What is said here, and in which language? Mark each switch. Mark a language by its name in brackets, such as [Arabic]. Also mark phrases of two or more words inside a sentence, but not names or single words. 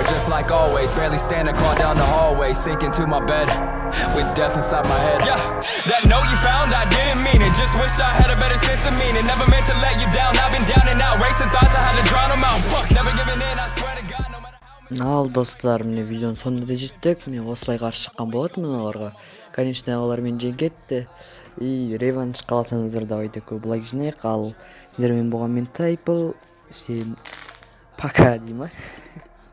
[English] Just like always, barely standing, crawl down the hallway. Sink into my bed, with death inside my head. Yeah, that note you found, I didn't mean it. Just wish I had a better sense of meaning. Never meant to let you down, I've been down and out. Racing thoughts, I had to drown them out. Fuck, never giving in, I swear to God, no matter how many... [Kazakh] Ал достар, міне видеоның соңына да жеттік. Мен осылай қарсы шыққан болатынмын оларға. Конечно, олар мен жеңгетті. Реванш қаласаңыздар давайте көп лайк жинайық. Ал сіздермен болған мен Тайпыл. [Russian] Всем пока деймін.